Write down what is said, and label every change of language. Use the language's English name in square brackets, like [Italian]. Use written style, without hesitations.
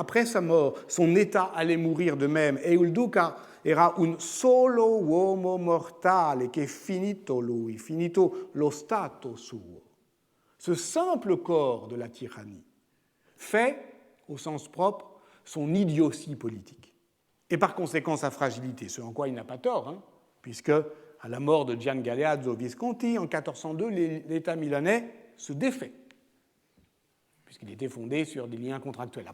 [French] Après sa mort, son état allait mourir de même. [Italian] E il duca era un solo uomo mortale che finito lui, finito lo stato suo. [French] Ce simple corps de la tyrannie fait, au sens propre, son idiotie politique. Et par conséquent, sa fragilité, ce en quoi il n'a pas tort, hein, puisque, à la mort de Gian Galeazzo Visconti, en 1402, l'État milanais se défait, puisqu'il était fondé sur des liens contractuels.